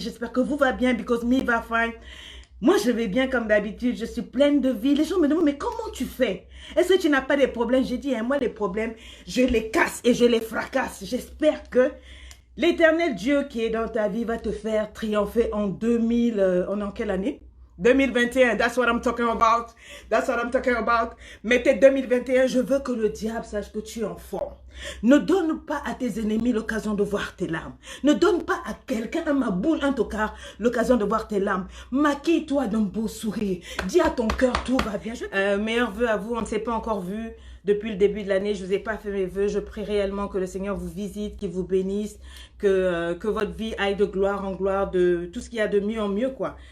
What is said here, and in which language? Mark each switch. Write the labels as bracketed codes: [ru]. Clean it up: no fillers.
[fr] J'espère que vous va bien, [en] because [fr] me va fine. Moi, je vais bien comme d'habitude. Je suis pleine de vie. Les gens me demandent, mais comment tu fais? Est-ce que tu n'as pas de problèmes? J'ai dit, hein, moi, les problèmes, je les casse et je les fracasse. J'espère que l'Éternel Dieu qui est dans ta vie va te faire triompher en 2000... on est en quelle année? [en] 2021, that's what I'm talking about. That's what I'm talking about. [fr] Mettez 2021, je veux que le diable sache que tu es en forme. Ne donne pas à tes ennemis l'occasion de voir tes larmes. Ne donne pas à quelqu'un, à ma boule, un tocard, l'occasion de voir tes larmes. Maquille-toi d'un beau sourire. Dis à ton cœur, tout va bien. Meilleurs vœux à vous, on ne s'est pas encore vu depuis le début de l'année. Je ne vous ai pas fait mes vœux. Je prie réellement que le Seigneur vous visite, qu'il vous bénisse, que votre vie aille de gloire en gloire, de tout ce qu'il y a de mieux en mieux, quoi.